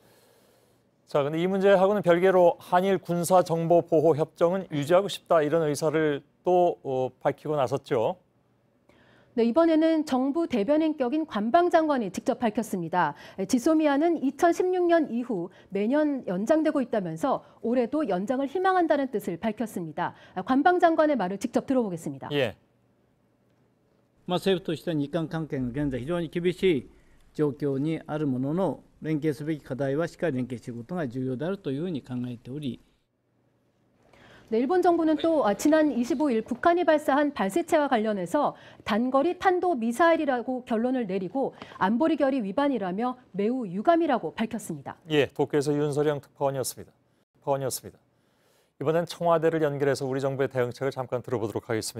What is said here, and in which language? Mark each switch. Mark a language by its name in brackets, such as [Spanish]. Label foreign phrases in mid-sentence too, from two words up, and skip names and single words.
[Korean] 자, 근데 이 문제하고는 별개로 한일 군사 정보 보호 협정은 유지하고 싶다 이런 의사를 또 밝히고 나섰죠. 네, 이번에는 정부 대변인격인 관방장관이 직접 밝혔습니다. 지소미아는 2016년 이후 매년 연장되고 있다면서 올해도 연장을 희망한다는 뜻을 밝혔습니다. 관방장관의 말을 직접 들어보겠습니다. 예. [Japanese] 政府としては日韓関係が現在非常に厳しい状況にあるものの、連携すべき課題はしっかり連携していくことが重要であるというふうに考えており、 [Korean] 네, 일본 정부는 또 지난 25일 북한이 발사한 발사체와 관련해서 단거리 탄도 미사일이라고 결론을 내리고 안보리 결의 위반이라며 매우 유감이라고 밝혔습니다. 예, 도쿄에서 윤서령 특파원이었습니다. 이번엔 청와대를 연결해서 우리 정부의 대응책을 잠깐 들어보도록 하겠습니다.